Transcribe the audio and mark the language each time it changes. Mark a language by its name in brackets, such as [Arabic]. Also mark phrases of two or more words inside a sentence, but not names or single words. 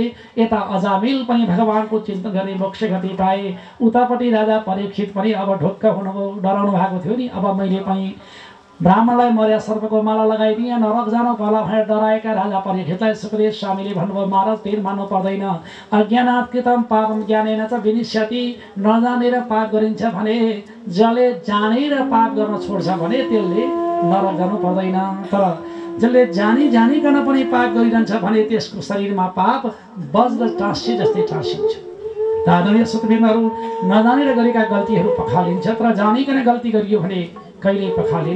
[Nepali] यता अजामिल पनि भगवानको चिन्तन गर्ने मोक्ष गति पाए। उतापट्टि राजा परीक्षित पनि अब ढुक्क हुनुभयो, डराउनु भएको थियो नि। अब मैले पनि ब्राह्मणलाई मर्या सर्पको माला लगाइदिए नरक जानु पर्ला भनेर डराएका राजा परीक्षितलाई सुखदेव स्वामीले भन्नुभयो, महाराज तीर मान्नु पर्दैन। [Sanskrit] अज्ञानात् कृतं पापं ज्ञानेन च विनिश्यति। [Nepali] नजानेर पाप गरिन्छ भने, जसले जानेर पाप गर्न छोड्छ भने त्यसले नरक जानु पर्दैन। तर जसले जानिकन पनि पाप गरिरहन्छ भने त्यसको शरीरमा पाप वज्र टाँसी जस्तै टाँसिन्छ। आदरणीय श्रोतृवृन्दहरू, नजानेर गरेका गल्तीहरू पखालिन्छ, तर जानिकन गल्ती गरियो भने कहिले पखालिन्।